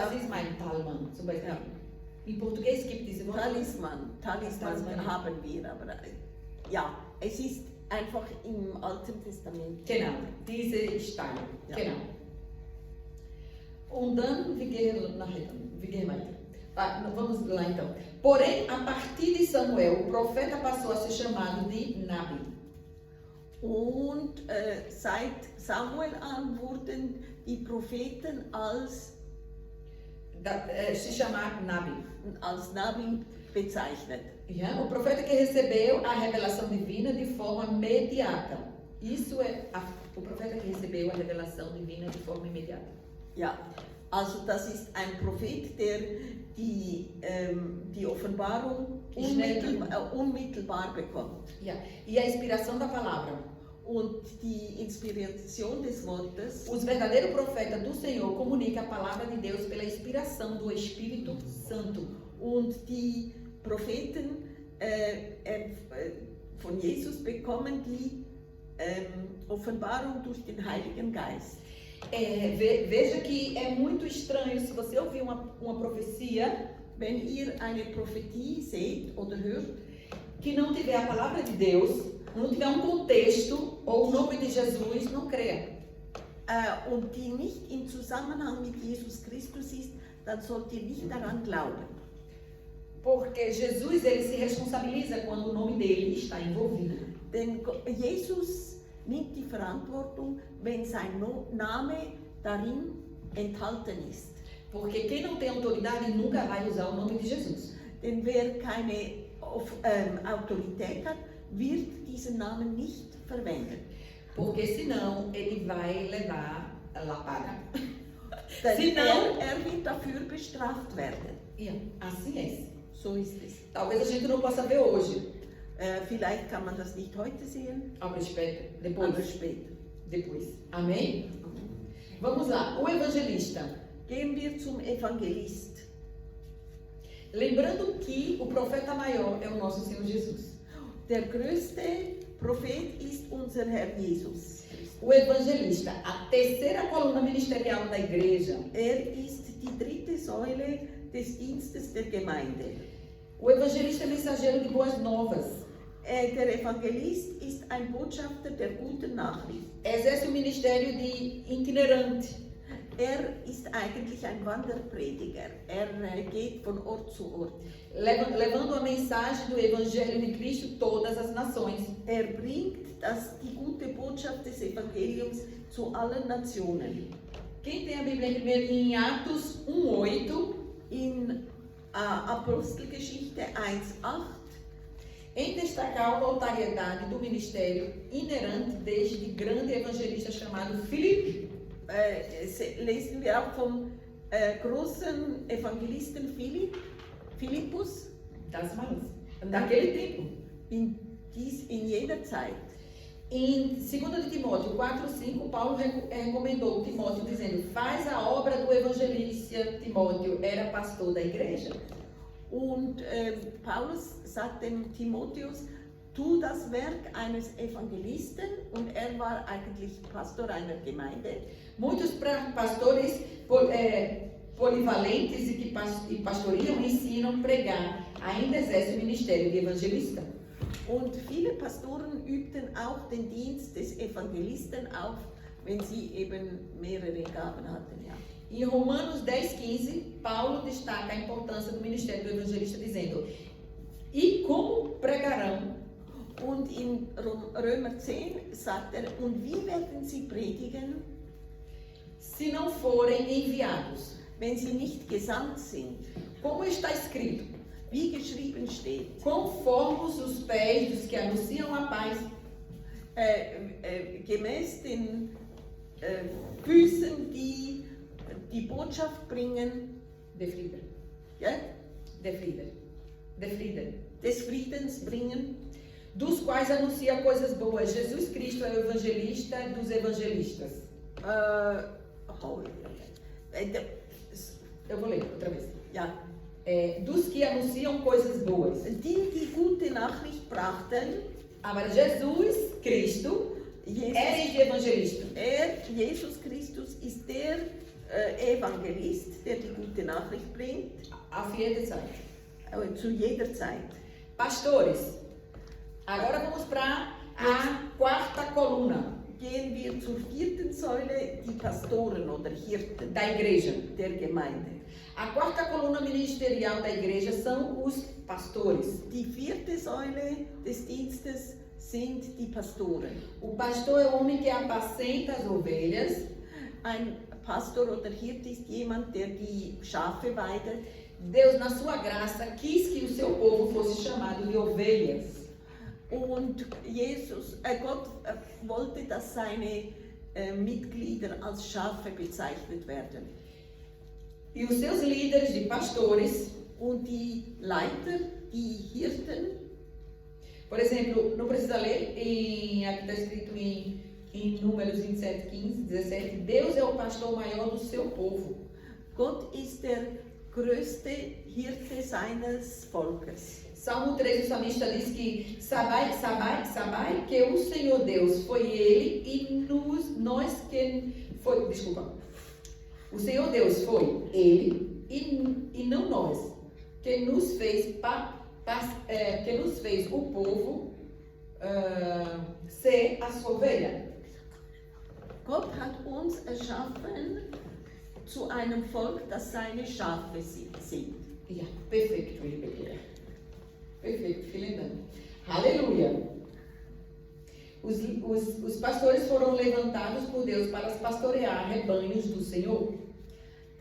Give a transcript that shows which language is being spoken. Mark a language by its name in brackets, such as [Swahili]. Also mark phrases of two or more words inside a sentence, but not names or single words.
[German] das ist mein Talisman, zum Beispiel. Ja. Im Portugies gibt es Wort. Talisman Talisman. haben wir, aber ja, es ist einfach im Alten Testament. Genau, diese Steine. Ja. Genau. Und dann, wir gehen weiter. [Portuguese] Vamos lá então. Porém, a partir de Samuel, o profeta passou a ser chamado de Nabi. [German] Und seit Samuel an wurden die Propheten als [Portuguese] Se chamar Nabi. [German] Nabi bezeichnet. [Portuguese] O profeta que recebeu a revelação divina de forma imediata. Isso é o profeta que recebeu a revelação divina de forma imediata. [German] Ja, also das ist ein Prophet, der die Offenbarung unmittelbar bekommt. [Portuguese] E a inspiração da palavra. [German] Und die Inspiration des Wortes. [Portuguese] Os verdadeiros profetas do Senhor comunicam a palavra de Deus pela inspiração do Espírito Santo. [German] Und die Propheten von Jesus bekommen die Offenbarung durch den Heiligen Geist. [Portuguese] Veja que é muito estranho se você ouvir uma profecia, [German] wenn ihr eine Prophetie seht oder hört, [Portuguese] que não tiver a palavra de Deus, não tiver um contexto ou o nome de Jesus, não creia. [German] Und die nicht im Zusammenhang mit Jesus Christus ist, dann sollt ihr nicht daran glauben. [Portuguese] Porque Jesus, ele se responsabiliza quando o nome dele está envolvido. [German] Denn Jesus nimmt die Verantwortung, wenn sein Name darin enthalten ist. [Portuguese] Porque quem não tem autoridade nunca vai usar o nome de Jesus. [German] Denn wer keine Autorität hat, wird diesen Namen nicht verwenden. [Portuguese] Porque senão ele vai levar a lapada. [German] Denn [Portuguese] Senão, [German] er wird dafür bestraft werden. [Portuguese] e assim é. [German] So ist es. [Portuguese] Talvez a gente não possa ver hoje. [German] Vielleicht kann man das nicht heute sehen, Aber später, aber [Portuguese] depois. [German] später. [Portuguese] Depois. Amém? Vamos lá. O evangelista. [German] Gehen wir zum Evangelist. [Portuguese] Lembrando que o profeta maior é o nosso Senhor Jesus. [German] Der größte Prophet ist unser Herr Jesus. [Portuguese] O evangelista, a terceira coluna ministerial da igreja. [German] Ist die dritte Säule des Dienstes der Gemeinde. [Portuguese] O evangelista é mensageiro de boas novas. [German] Der Evangelist ist ein Botschafter der guten Nachricht. [Portuguese] Exerce o ministério de itinerante. [German] Ist eigentlich ein Wanderprediger. Geht von Ort zu Ort. [Portuguese] Levando a mensagem do evangelho de Cristo todas as nações. [German] Bringt die gute Botschaft des Evangeliums zu allen Nationen. [Portuguese] Quem tem a Bíblia primeiro em Atos 1:8, [German] In Apostelgeschichte 1,8 [Portuguese] em destacar a notoriedade do ministério inerente desde grande evangelista chamado Filipe. [German] lesen wir auch vom großen Evangelisten Philippus [Portuguese] Das maluco. Naquele tempo. [German] in jener Zeit. [Portuguese] Em 2 de Timóteo 4:5, Paulo recomendou Timóteo dizendo: faz a obra do evangelista. Timóteo era pastor da igreja. [German] Und Paulus sagt dem Timotheus, tu das Werk eines Evangelisten, und war eigentlich Pastor einer Gemeinde. [Portuguese] Muitos pastores polivalentes e que pastoreiam, ensinam, pregar, ainda exercem o ministério de evangelista. [German] Und viele Pastoren übten auch den Dienst des Evangelisten auf, wenn sie eben mehrere Gaben hatten. Ja. [Portuguese] Em Romanos 10:15, Paulo destaca a importância do ministério do evangelista, dizendo: e como pregarão? [German] Und in Römer 10 sagt und wie werden sie predigen, [Portuguese] Se não forem enviados. [German] wenn sie nicht gesandt sind? [Portuguese] Como está escrito: [German] Wie geschrieben steht, [Portuguese] quão formos os pés dos que anunciam a paz. [German] gemäß den Füßen, die die Botschaft bringen, De Frieden. ja, De Frieden. De Frieden. des Friedens bringen, [Portuguese] Dos quais anuncia coisas boas. Jesus Cristo é o evangelista dos evangelistas. Eu vou ler outra vez. [German] ja, [Portuguese] Dos que anunciam coisas boas. [German] die gute Nachricht brachten. [Portuguese] Agora, Jesus Cristo é este evangelista. [German] Jesus Christus ist der Evangelist, der die gute Nachricht bringt, Auf jede Zeit. zu jeder Zeit. [Portuguese] Pastores. Agora vamos para a quarta coluna [German] Gehen wir zur vierten Säule, die Pastoren oder Hirten [Portuguese] da igreja. [German] der Gemeinde. [Portuguese] A quarta coluna ministerial da igreja são os pastores. [German] Die vierte Säule des Dienstes sind die Pastoren. [Portuguese] O pastor é o homem que apacenta as ovelhas. [German] Ein Pastor oder Hirte ist jemand, der die Schafe weidet. [Portuguese] Deus, na sua graça, quis que o seu povo fosse chamado de ovelhas. [German] Und Gott wollte, dass seine Mitglieder als Schafe bezeichnet werden. [Portuguese] E os seus líderes de pastores, [German] Und die Leiter, die Hirten, [Portuguese] por exemplo, não precisa ler, aqui está escrito em Números 27:15-17, Deus é o pastor maior do seu povo. [German] Gott ist der größte Hirte seines Volkes. [Portuguese] Salmo 3, o salmista diz que sabai que o Senhor Deus foi Ele e nós quem foi, desculpa, o Senhor Deus foi Ele e não nós, que nos fez o povo ser a sua ovelha. [German] Gott hat uns erschaffen zu einem Volk, das seine Schafe sind. Ja, [Portuguese] perfeito, Rebecca. Perfeito, [German] vielen Dank. [Portuguese] Aleluia. Os pastores foram levantados por Deus para pastorear rebanhos do Senhor.